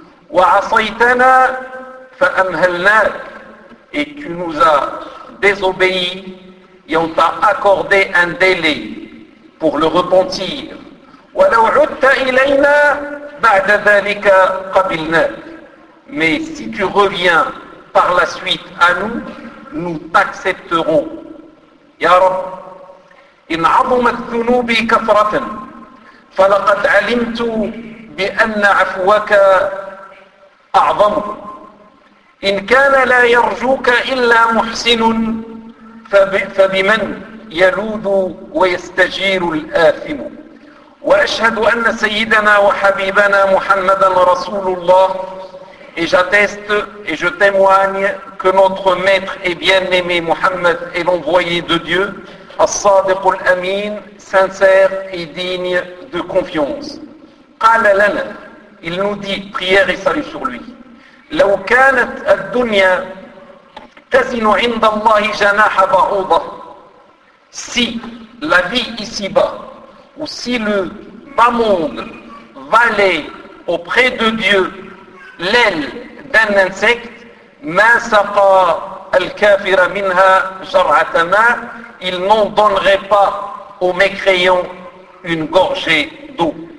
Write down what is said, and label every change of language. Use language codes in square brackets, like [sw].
[ar] وَعَصَيْتَنَا فَأَمْهَلْنَاكَ [fr] et tu nous as désobéi et on t'a accordé un délai pour le repentir. [ar] وَلَوْ عُدْتَ إِلَيْنَا بَعْدَ ذَلِكَ قَبِلْنَاكَ [fr] mais si tu reviens par la suite à nous, nous t'accepterons. [ar] يَا رَبَّ إِنْ عَظُمَتْ ذُنُوبِ كَفْرَةً فَلَقَدْ عَلِمْتُ بِأَنَّ عَفْوَكَ أَعْظَمُ إِنْ كَانَ لَا يَرْجُوكَ إِلَّا مُحْسِنٌ فَبِمَنْ يَلُوذُ وَيَسْتَجِيرُ الْآثِمُ وَأَشْهَدُ أَنَّ سَيِّدَنَا وَحَبِيبَنَا مُحَمَّدًا رَسُولُ اللَّهِ [fr] Et j'atteste et je témoigne que notre maître et bien-aimé Muhammad est l'envoyé de Dieu, [ar] الصادق الأمين, [fr] sincère et digne de confiance. [ar] قال لنا, [fr] il nous dit, prière et salut sur lui. [ar] لو كانت الدنيا تزن عند الله جناح بعوضة, [fr] si la vie ici-bas, ou si le bas monde valait auprès de Dieu l'aile d'un insecte, [ar] ما سقى الكافر منها جرعة ماء, [fr] il n'en donnerait pas aux mécréants une gorgée d'eau.